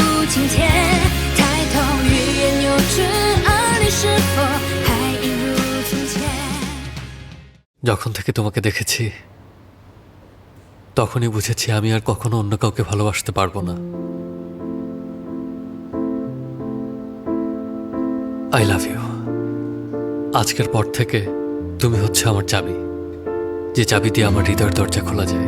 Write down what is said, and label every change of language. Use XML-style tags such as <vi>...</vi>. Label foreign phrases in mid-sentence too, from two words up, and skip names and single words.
<zh>今天抬头欲言又止，而你是否还一如从前？</zh> <bn>যখন থেকে তোমাকে দেখেছি তখনই বুঝেছি আমি আর কখনো অন্য কাউকে ভালোবাসতে পারবো না।</bn> <en>I love you.</en> <bn>আজকের পর থেকে তুমি হচ্ছে আমার চাবি, যে চাবি দিয়ে আমার হৃদয়ের দরজা খোলা যায়।</bn>